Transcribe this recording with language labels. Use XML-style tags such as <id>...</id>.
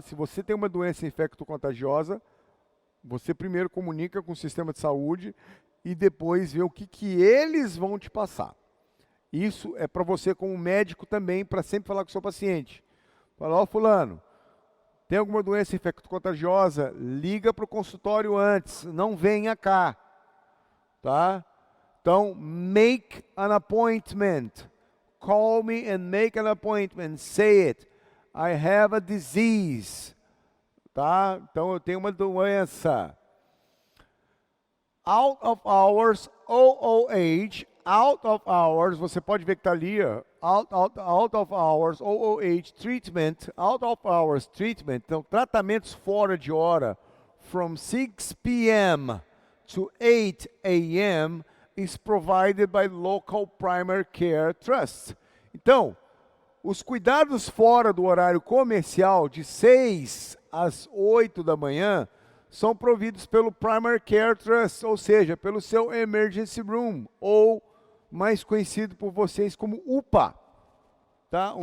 <pt>Se você tem uma doença infecto-contagiosa, você primeiro comunica com o sistema de saúde e depois vê o que eles vão te passar. Isso é para você como médico também, para sempre falar com o seu paciente. Fala, ó, fulano, tem alguma doença infecto-contagiosa? Liga para o consultório antes, não venha cá, tá?</pt> <en>Então, make an appointment. Call me and make an appointment. Say it. I have a disease. Tá?</en> <pt>Então, eu tenho uma doença.</pt> <en>Out of hours, OOH. Out of hours,</en> <pt>você pode ver que está ali, ó.</pt> <en>Out of hours, OOH treatment. Out of hours treatment.</en> <pt>Então, tratamentos fora de hora.</pt> <en>From 6 p.m. to 8 a.m. is provided by local primary care trusts.</en> <pt>Então, os cuidados fora do horário comercial, de 6 às 8 da manhã, são providos pelo Primary Care Trust, ou seja, pelo seu Emergency Room, ou mais conhecido por vocês como UPA, tá?</pt>